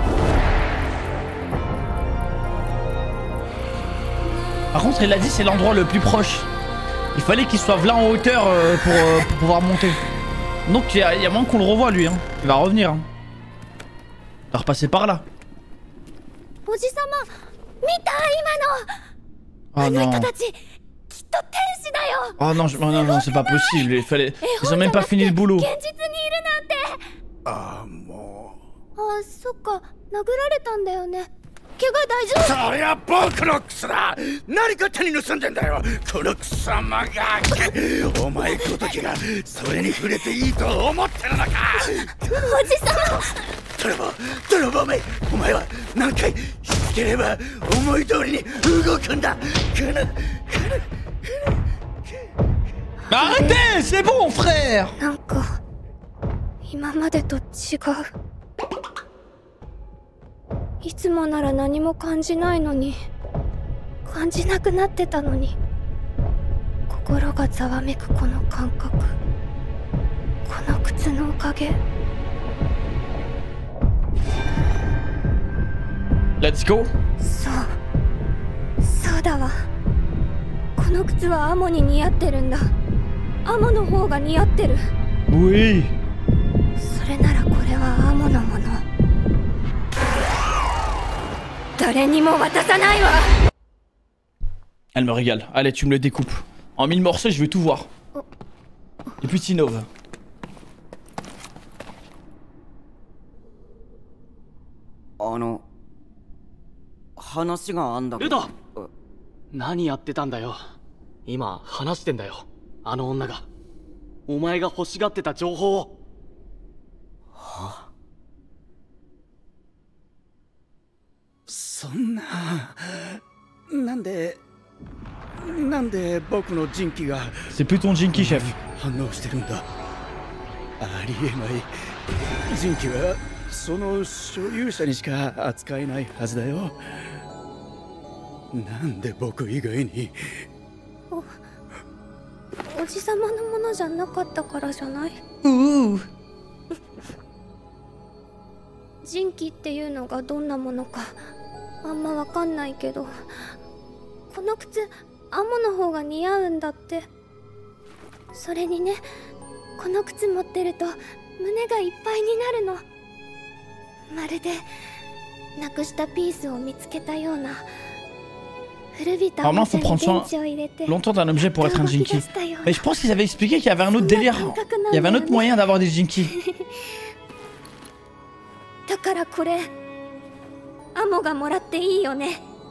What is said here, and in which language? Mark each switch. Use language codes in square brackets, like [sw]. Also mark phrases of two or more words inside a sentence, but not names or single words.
[fr] Par contre, il a dit c'est l'endroit le plus proche. Il fallait qu'il soit là en hauteur pour pouvoir monter. Donc il y a moins qu'on le revoie lui. Hein. Il va revenir. Hein. Il va repasser par là. [ja] おじさま、見た今の。 Oh あの [fr] non. [ja] 人たち、きっと天使だよ。 [fr] Oh non, non, non, c'est pas possible. Ils ont même pas fini le boulot. [ja] 現実にいるなんて。ああ、もあ、そっか、殴られたんだよね。怪我大丈夫？そりゃ僕の靴だ。何か手に盗んでんだよ、この貴様が。お前ごときがそれに触れていいと思ってるのか。おじさま。泥棒め、お前は何回しつければ思い通りに動くんだ。 [fr] Arrêtez, c'est bon, frère. [ja] なんか今までと違う。いつもなら何も感じないのに、感じなくなってたのに、心がざわめくこの感覚、この靴のおかげ。 [en] Let's go. [ja] そうだわ。この靴はアモに似合ってるんだ。アモの方が似合ってる。 [fr] Oui. [ja] それならこれはアモのもの。誰にも渡さないわ。 [fr] Elle me régale. Allez, tu me le découpes. En 1000 morceaux, je veux tout voir. Et puis t'innove. [ja] 話があんだけルど。ド、何やってたんだよ。今話してんだよ、あの女が。お前が欲しがってた情報を。そんななんで僕の人気が [fr] C'est plus ton Jinky, chef. [ja] 反応してるんだ。ありえない。人気はその所有者にしか扱えないはずだよ。なんで僕以外に。おじさまのものじゃなかったからじゃない？人気っていうのがどんなものかあんまわかんないけど、この靴アモの方が似合うんだって。それにね、この靴持ってると胸がいっぱいになるの。まるでなくしたピースを見つけたような。 [fr] Vraiment, faut prendre soin longtemps d'un objet pour être un Jinky. Mais je pense qu'ils avaient expliqué qu'il y avait un autre délire. Il y avait un autre moyen d'avoir des Jinky. [ja] だからこれアモがもらっていいよね。